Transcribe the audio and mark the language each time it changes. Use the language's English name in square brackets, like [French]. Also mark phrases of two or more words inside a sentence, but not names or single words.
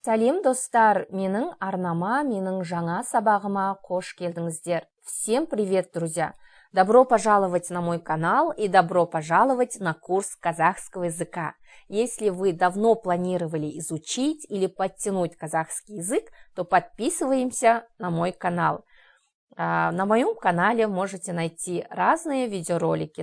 [Kazakh] Сәлем достар, менің арнама, менің жаңа сабағыма қош келдіңіздер. [Russian] Всем привет, друзья! Добро пожаловать на мой канал и добро пожаловать на курс казахского языка. Если вы давно планировали изучить или подтянуть казахский язык, то подписываемся на мой канал. На моем канале можете найти разные видеоролики.